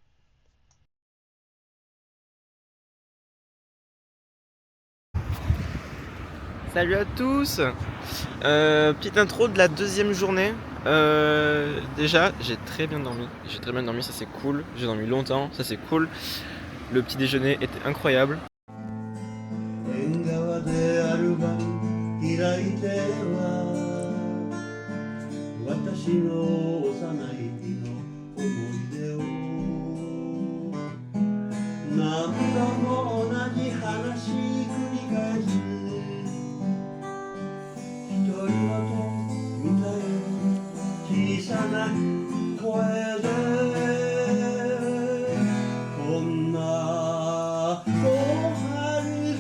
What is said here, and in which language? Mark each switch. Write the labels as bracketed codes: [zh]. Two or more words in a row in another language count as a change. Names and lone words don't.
[fr] Salut à tous. Petite intro de la deuxième journée. Déjà, j'ai très bien dormi. Ça c'est cool. J'ai dormi longtemps, ça c'est cool. Le petit déjeuner était incroyable. [ja] 縁側でアルバム開いては私の幼い日の思い出を何度も同じ話繰り返す独り言みたいな小さな声でこんなおは